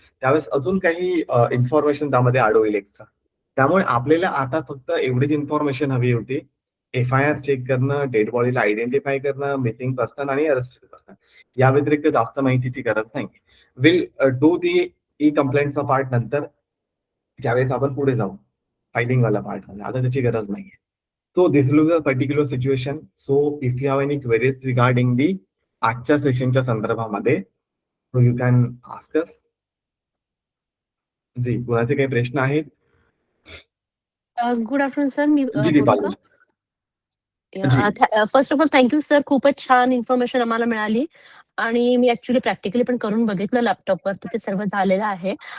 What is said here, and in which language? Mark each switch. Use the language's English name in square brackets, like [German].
[Marathi] त्यावेळेस अजून काही इन्फॉर्मेशन त्यामध्ये ऍड होईल एक्स्ट्रा. त्यामुळे आपल्याला आता फक्त एवढीच इन्फॉर्मेशन हवी होती. FIR चेक करणं, डेड बॉडीला आयडेंटिफाय करणं, मिसिंग पर्सन आणि अरेस्टेड पर्सन. या व्यतिरिक्त जास्त माहितीची गरज नाही. [English] will do the e [Marathi] कंप्लेंटचा part नंतर, ज्यावेळेस आपण पुढे जाऊ फायलिंग वाला पार्ट मध्ये. आता त्याची गरज नाहीये. [English] So this is a particular situation. So if you have any queries regarding the [Marathi] आजच्या सेशनच्या संदर्भामध्ये [English] so you can ask us. [Marathi] जी कुणाचे काही प्रश्न आहेत? [English] Good afternoon sir. [Marathi] मी जी बोलू दीपाली. का? [English] First of all thank you sir. [Marathi] खूपच छान इन्फॉर्मेशन आम्हाला मिळाली आणि मी ऍक्च्युली प्रॅक्टिकली पण करून बघितलं लॅपटॉपवर, तर ते सर्व झालेलं आहे.